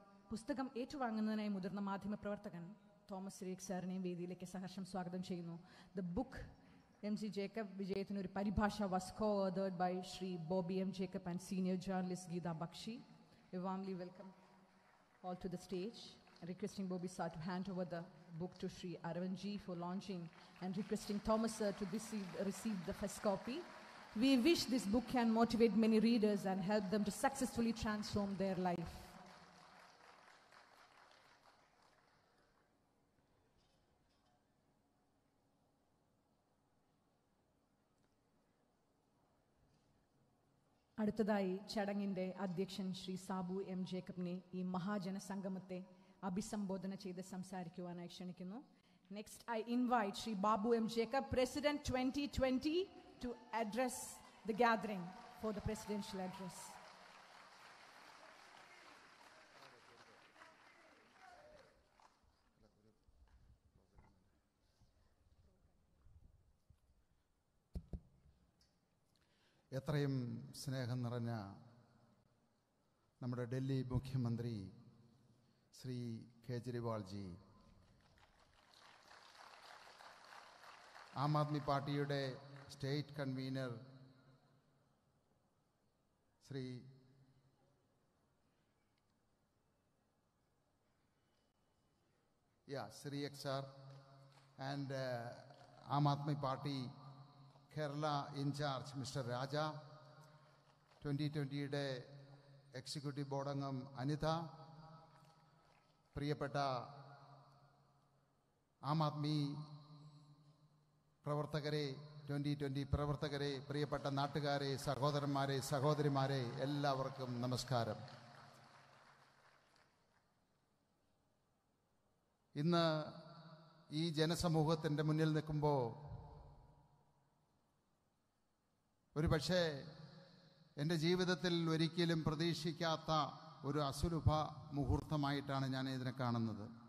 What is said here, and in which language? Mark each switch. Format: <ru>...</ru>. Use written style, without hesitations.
<ml>പുസ്തകം ഏറ്റുവാങ്ങുന്നതിനായി മുതിർന്ന മാധ്യമ പ്രവർത്തകൻ തോമസ് രേഖ് സാറിനെയും വേദിയിലേക്ക് സഹർഷം സ്വാഗതം ചെയ്യുന്നു. ദ ബുക്ക് MC ജേക്കബ് വിജയത്തിന് ഒരു പരിഭാഷ</ml> <en>was co-authored by Shri Bobby M Jacob and senior journalist Geeta Bakshi. We warmly welcome all to the stage and requesting Bobby sir to hand over the book to Shri Aravind ji for launching and requesting Thomas sir to receive the first copy. We wish this book can motivate many readers and help them to successfully transform their life.</en> <ml>അടുത്തതായി ചടങ്ങിന്റെ അധ്യക്ഷൻ Shri Sabu M ജേക്കബിനെ ഈ മഹാജന സംഗമത്തെ അഭിസംബോധന ചെയ്ത് സംസാരിക്കുവാനായി ക്ഷണിക്കുന്നു.</ml> <en>Next, I invite Shri Babu M Jacob, President 2020, to address the gathering for the presidential address.</en> <ml>എത്രയും സ്നേഹം നിറഞ്ഞ നമ്മുടെ ഡൽഹി മുഖ്യമന്ത്രി ശ്രീ കേജ്രിവാൾജി, ആം ആദ്മി പാർട്ടിയുടെ state convener Shri</ml> <en>Sri XR and Aam Aadmi Party Kerala in charge Mr.</en> <ml>Raja, 2020 Executive Board Angam Anita, പ്രിയപ്പെട്ട ആം ആദ്മി പ്രവർത്തകരെ, 2020 പ്രവർത്തകരെ, പ്രിയപ്പെട്ട നാട്ടുകാരെ, സഹോദരന്മാരെ, സഹോദരിമാരെ, എല്ലാവർക്കും നമസ്കാരം. ഇന്ന് ഈ ജനസമൂഹത്തിൻ്റെ മുന്നിൽ നിൽക്കുമ്പോൾ ഒരു പക്ഷേ എൻ്റെ ജീവിതത്തിൽ ഒരിക്കലും പ്രതീക്ഷിക്കാത്ത ഒരു അസുലഭ മുഹൂർത്തമായിട്ടാണ് ഞാൻ ഇതിനെ കാണുന്നത്.</ml>